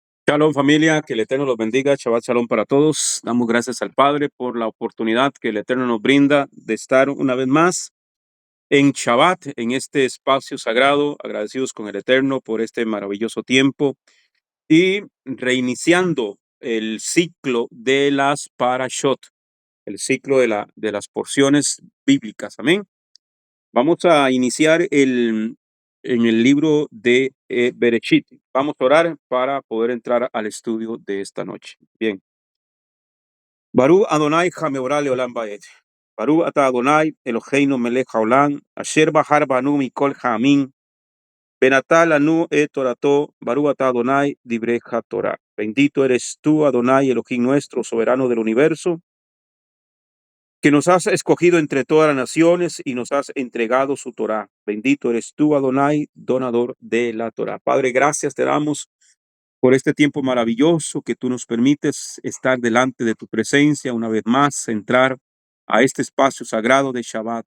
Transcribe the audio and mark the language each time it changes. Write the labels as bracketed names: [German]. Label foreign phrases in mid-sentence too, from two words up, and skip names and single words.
[Spanish] Shalom familia, que el Eterno los bendiga, [Hebrew] שבת שלום [Spanish] para todos. Damos gracias al Padre por la oportunidad que el Eterno nos brinda de estar una vez más en Shabbat, en este espacio sagrado, agradecidos con el Eterno por este maravilloso tiempo y reiniciando el ciclo de las parashot, el ciclo de las porciones bíblicas. Amén. Vamos a iniciar en el libro de Bereshit. Vamos a orar para poder entrar al estudio de esta noche. Bien. [Hebrew] ברוך אדוני המבורך לעולם ועד. ברוך אתה אדוני אלוהינו מלך העולם, אשר בחר בנו מכל העמים, ונתן לנו את תורתו, ברוך אתה אדוני דברי תורה. [Spanish] Bendito eres tú, Adonai, Elohim nuestro, soberano del universo, que nos has escogido entre todas las naciones y nos has entregado su Torah. Bendito eres tú, Adonai, donador de la Torah. Padre, gracias te damos por este tiempo maravilloso que tú nos permites estar delante de tu presencia una vez más, entrar a este espacio sagrado de Shabbat.